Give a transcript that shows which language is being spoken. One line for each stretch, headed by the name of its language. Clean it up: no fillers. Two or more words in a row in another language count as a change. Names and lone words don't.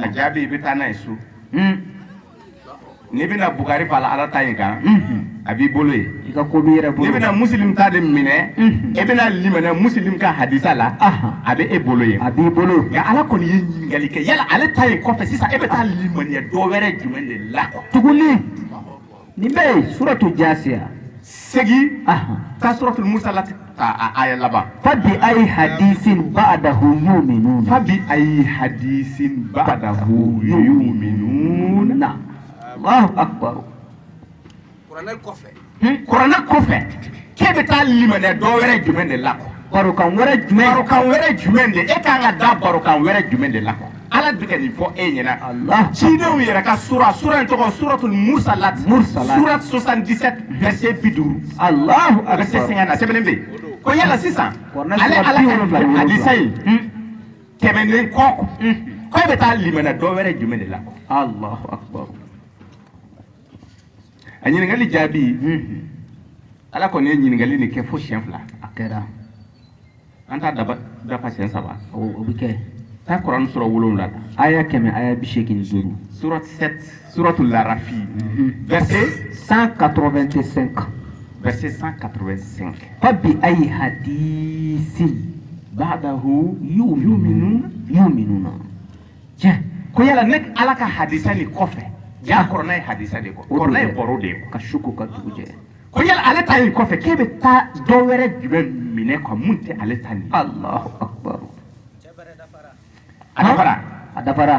Bambara: a jaabi i bɛ taa n'a ye so n'i bɛna Bugari fa la ala ta in kan a b'i bolo ye i ka ko b'i yɛrɛ bolo n'i bɛna muslim ta de minɛ e bɛna limaniya muslim ka hadisa la a bɛ e bolo ye a b'i bolo nka ala kɔni ye ɲininkali kɛ yala ale ta in kɔfɛ sisan e bɛ taa limaniya dɔ wɛrɛ jumɛn de la tuguni nin bɛ yen suratu jasiya segi ta suratul mursalat a aya laban
Arabic: فبأي حديث بعده يؤمنون فبأي حديث بعده يؤمنون الله أكبر
Bambara: kuranɛ kɔfɛ k'e bɛ taa limaniya dɔ wɛrɛ jumɛn de la barokan wɛrɛ jumɛn de e kan ka da barokan wɛrɛ jumɛn de la ala bɛ ka nin fɔ e ɲɛna cidenw yɛrɛ ka sura in tɔgɔ suratul mursalat surat 77 verset 50
Arabic: الله أكبر
Bambara: verset 50 sɛbɛnnen bɛ yen ko yala sisan ale ala ka hadisa in tɛmɛnen kɔ ko e bɛ taa limaniya dɔ wɛrɛ jumɛn de la
Arabic: الله أكبر
Bambara: a ɲininkali jaabi ala kɔni ye ɲininkali nin kɛ fo siɲɛ 2 a kɛra an t'a dafa siɲɛ 3 o bɛ kɛ taa kuranɛ sura 7 la aya 100 aya 85 surat 7 suratul larafi verset 185 verset 185
Arabic: فبأي حديث بعده يؤمنون
Bambara: tiɲɛ ko yala ne ala ka hadisa nin kɔfɛ ja kɔrɔna ye hadisa de kɔ kɔrɔna ye baro de ye ka suko ka dugu jɛ ko yala ale ta nin kɔfɛ k'e bɛ taa dɔ wɛrɛ jumɛn minɛ quoi mun tɛ ale ta nin
Arabic: الله أكبر
Bambara: a dafara